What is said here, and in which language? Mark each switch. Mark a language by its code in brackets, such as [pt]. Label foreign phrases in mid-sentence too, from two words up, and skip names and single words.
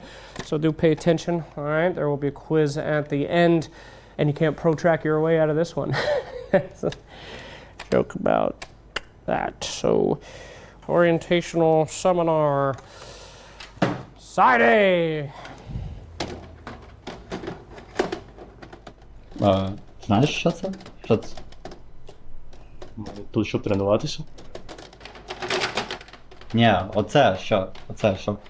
[en] So do pay attention. All right, there will be a quiz at the end, and you can't pro-track your way out of this one. Joke about that. So, orientational seminar. Side A. [uk] Знаєш, що це? Що це? Тут щоб тренуватися? Ні, оце що? Оце що?